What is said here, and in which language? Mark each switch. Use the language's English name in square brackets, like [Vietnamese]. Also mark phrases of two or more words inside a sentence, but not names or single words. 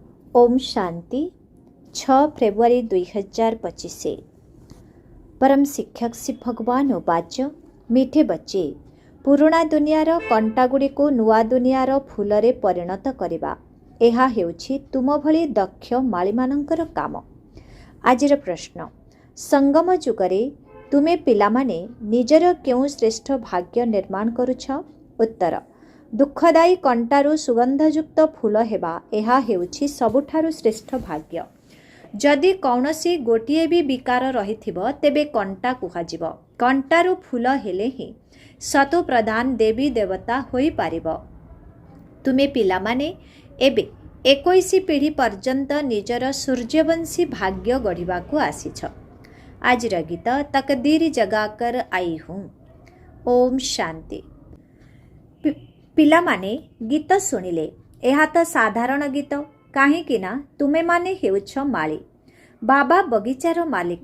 [Odia] ଓମ୍ ଶାନ୍ତି 6 ଫେବୃଆରୀ 2025। ପରମ ଶିକ୍ଷକ ଶ୍ରୀ ଭଗବାନ ଉବାଚ ମିଠେ ବଚ୍ଚେ ପୁରୁଣା ଦୁନିଆର କଣ୍ଟାଗୁଡ଼ିକୁ ନୂଆ ଦୁନିଆର ଫୁଲରେ ପରିଣତ କରିବା ଏହା ହେଉଛି ତୁମ ଭଲି ଦକ୍ଷ ମାଳୀମାନଙ୍କର କାମ। ଆଜିର ପ୍ରଶ୍ନ ସଙ୍ଗମ ଯୁଗରେ ତୁମେ ପିଲାମାନେ ନିଜର କେଉଁ ଶ୍ରେଷ୍ଠ ଭାଗ୍ୟ ନିର୍ମାଣ କରୁଛ। ଉତ୍ତର ଦୁଃଖଦାୟୀ କଣ୍ଟାରୁ ସୁଗନ୍ଧଯୁକ୍ତ ଫୁଲ ହେବା ଏହା ହେଉଛି ସବୁଠାରୁ ଶ୍ରେଷ୍ଠ ଭାଗ୍ୟ। ଯଦି କୌନସୀ ଗୋଟିଏ ଭି ବିକାର ରହିଥିବ ତେବେ କଣ୍ଟା କୁହାଯିବ। କଣ୍ଟାରୁ ଫୁଲ ହେଲେ ହିଁ ସତୋ ପ୍ରଧାନ ଦେବୀ ଦେବତା ହୋଇ ପାରିବ। ତୁମେ ପିଲାମାନେ ଏବେ 21 ପିଢ଼ି ପର୍ଯ୍ୟନ୍ତ ନିଜର ସୂର୍ଯ୍ୟବଂଶୀ ଭାଗ୍ୟ ଗଢ଼ିବାକୁ ଆସିଛ। ଆଜିର ଗୀତ ତକଦୀର ଜଗାକର ଆଈ ହୁଁ। ଓମ୍ ଶାନ୍ତି। ପିଲାମାନେ ଗୀତ ଶୁଣିଲେ ଏହା ତ ସାଧାରଣ ଗୀତ କାହିଁକି ନା ତୁମେ ମାନେ ହେଉଛ ମାଳୀ ବାବା ବଗିଚାର ମାଲିକ।